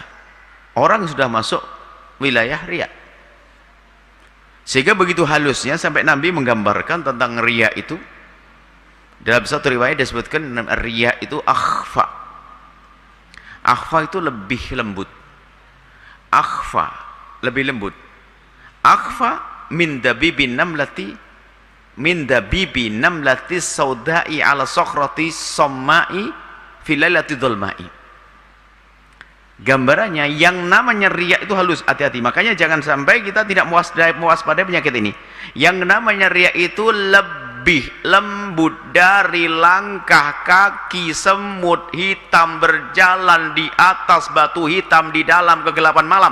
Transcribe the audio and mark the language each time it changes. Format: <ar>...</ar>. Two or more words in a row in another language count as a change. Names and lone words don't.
<id>Orang sudah masuk wilayah riya. Sehingga begitu halusnya sampai Nabi menggambarkan tentang riya itu. Dalam satu riwayat disebutkan riya itu akhfa. Akhfa itu lebih lembut. Akhfa, lebih lembut.</id> <ar>أخفى من دبيب النملة السوداء على الصخرة الصماء في الليلة الظلماء.</ar> <id>Gambarannya yang namanya riya itu halus, hati-hati. Makanya jangan sampai kita tidak mewaspadai penyakit ini. Yang namanya riya itu lebih lembut dari langkah kaki semut hitam berjalan di atas batu hitam di dalam kegelapan malam.</id>